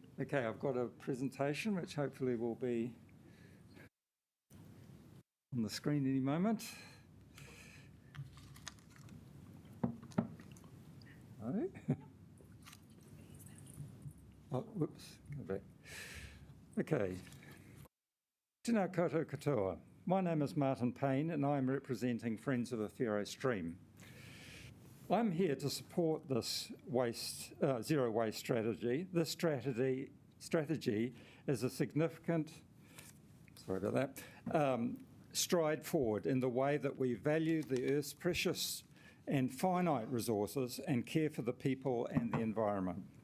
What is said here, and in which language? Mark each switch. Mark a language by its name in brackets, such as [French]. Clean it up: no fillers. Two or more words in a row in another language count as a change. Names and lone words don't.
[English] Okay, I've got a presentation which hopefully will be on the screen any moment. No? Oh, whoops, go back. [Māori] Okay. Tēnā koutou katoa. [English] My name is Martin Payne and I'm representing Friends of Ofero Stream. I'm here to support this zero waste strategy. This strategy is a significant, sorry about that, stride forward in the way that we value the Earth's precious and finite resources and care for the people and the environment.